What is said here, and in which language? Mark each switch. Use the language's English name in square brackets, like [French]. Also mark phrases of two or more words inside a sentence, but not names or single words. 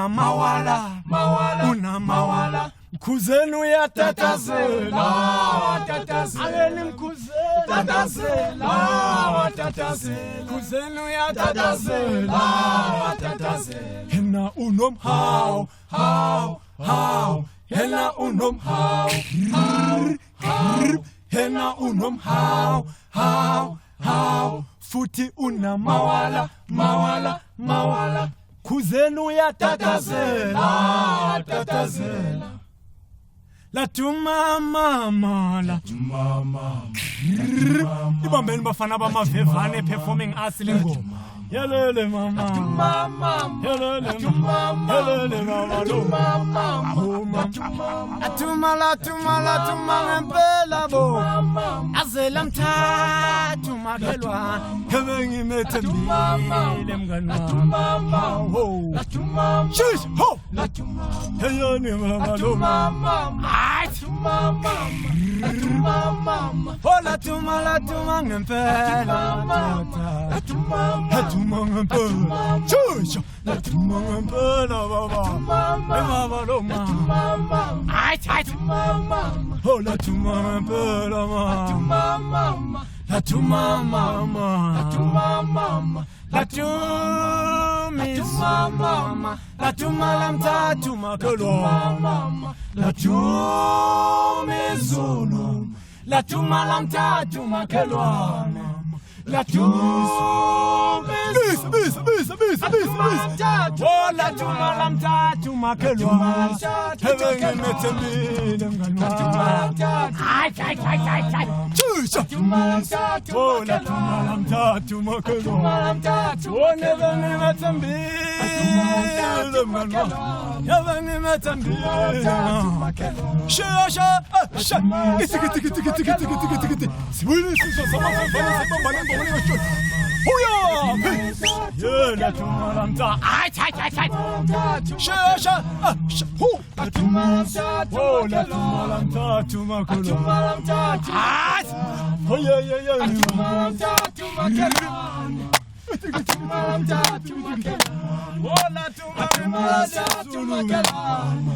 [Zulu] unamawala mkhuzeni uyatatazela akeni mkhuzeni mkhuzeni uyatatazela hena unomhawu hena unomhawu futhi unamawala khuzeni uyatatazela La tuma mama, la tuma mama, ibambeni bafana bamavevane [English] performing arts lingo. [Zulu] Yelele mama, yelele mama, yelele mama, atuma la tuma ngempela bo, azela mthathu makelwa, kebengi methembile mngani wami, shish ho, yeyani mama, la tuma ngempela, Atuma ngempela, shish, la tuma ngempela baba, mama, oh la tuma ngempela mama, la tuma mama, la tuma mama, la tuma lamthathu makelwa, la tuma Zulu, la tuma lamthathu makelwa, la tuma oh la tuma lamthathu makelwa, kebengi methembile mngani oh la tuma lamthathu makelwa, oh nebengi methembile mngani kebengi methembile sha sibuyile sizwe samafana sebambane ngomlilo huya la tuma lamthathu sha hu la tuma lamthathu makelwa, [English] oh yeah [Zulu] la tuma lamthathu makelwa, oh la tuma lamthathu makelwa,